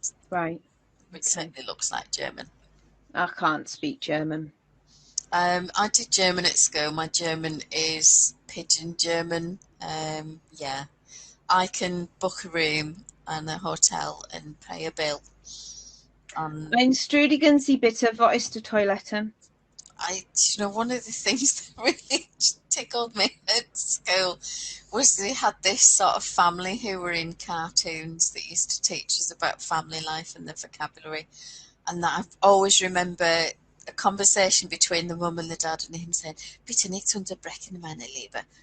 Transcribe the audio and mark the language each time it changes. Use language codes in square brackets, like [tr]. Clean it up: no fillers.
[en] Right. It certainly looks like German. I can't speak German. I did German at school. My German is pidgin German. Yeah. I can book a room and a hotel and pay a bill. [de] Ein Strudigen Sie bitte, wo ist die Toilette? [en] One of the things that really tickled me at school was they had this sort of family who were in cartoons that used to teach us about family life and the vocabulary. And that I always remember a conversation between the mum and the dad and him saying, [de] "Bitte nicht unterbrechen, meine Liebe.